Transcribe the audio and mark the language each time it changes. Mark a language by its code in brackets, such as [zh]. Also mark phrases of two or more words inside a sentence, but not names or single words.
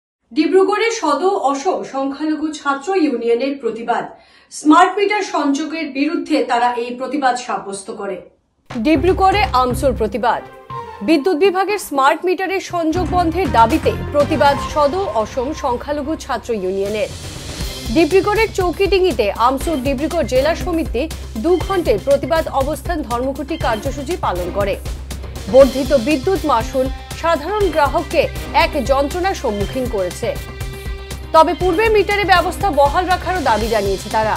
[bn] ডিব্রুগড়ে সদৌ অসম সংখ্যালঘু ছাত্র ইউনিয়নের প্রতিবাদ। স্মার্ট মিটার সংযোগের বিরুদ্ধে তারা এই প্রতিবাদ সাব্যস্ত করে। ডিব্রুগড়ে আমসুর প্রতিবাদ। বিদ্যুৎ বিভাগের স্মার্ট মিটারের সংযোগ বন্ধের দাবিতে প্রতিবাদ সদৌ অসম সংখ্যালঘু ছাত্র ইউনিয়নের। ডিব্রুগড়ের চৌকিডিঙ্গিতে আমসুর ডিব্রুগড় জেলা সমিতি 2 ঘণ্টার প্রতিবাদ অবস্থান ধর্মঘটি কার্যসূচি পালন করে। বর্ধিত বিদ্যুৎ মাশুল সাধারণ গ্রাহককে এক যন্ত্রণার সম্মুখীন করেছে। তবে পূর্বে মিটারে ব্যবস্থা বহাল রাখারও দাবি জানিয়েছে তারা।